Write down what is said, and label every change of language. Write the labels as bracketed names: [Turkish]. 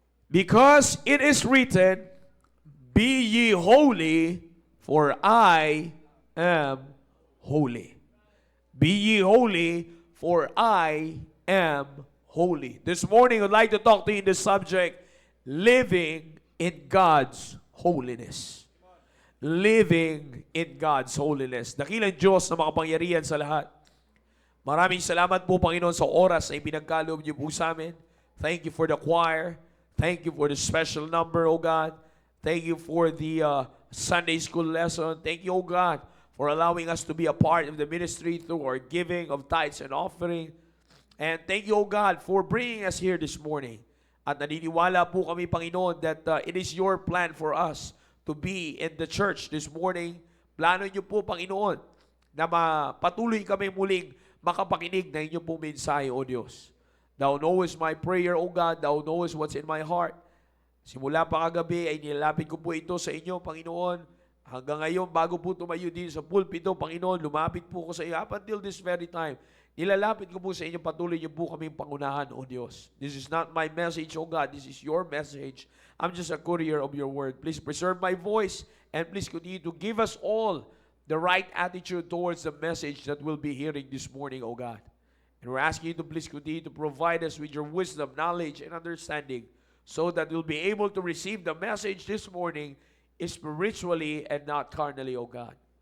[English] Because it is written, Be ye holy, for I am holy. Be ye holy, for I am holy. This morning, I'd like to talk to you in the subject, living in God's holiness. Living in God's holiness. [Filipino] Dakilang Diyos na makapangyarihan sa lahat. Maraming salamat po, Panginoon, sa oras na ipinagkaloob niyo po sa amin. [English] Thank you for the choir. Thank you for the special number, O God. Thank you for the Sunday school lesson. Thank you, O God, for allowing us to be a part of the ministry through our giving of tithes and offering. And thank you, O God, for bringing us here this morning. [Filipino] At naniniwala po kami, Panginoon, [English] that it is your plan for us to be in the church this morning. [Filipino] Plano niyo po, Panginoon, na patuloy kami muling makapakinig na inyong pong mensahe, O Diyos. [English] Thou knowest my prayer, O God. Thou knowest what's in my heart. [Filipino] Simula pa kagabi ay nilalapit ko po ito sa inyo, Panginoon. Hanggang ngayon, bago po tumayo din sa pulpito, Panginoon, lumapit po ko sa iyo. [English] Up until this very time, [Filipino] nilalapit ko po sa inyo, patuloy niyo po kaming pangunahan, O Diyos. [English] This is not my message, O God. This is your message. I'm just a courier of your word. Please preserve my voice and please continue to give us all the right attitude towards the message that we'll be hearing this morning, O God. And we're asking you to please continue to provide us with your wisdom, knowledge, and understanding, so that we'll be able to receive the message this morning spiritually and not carnally, O God.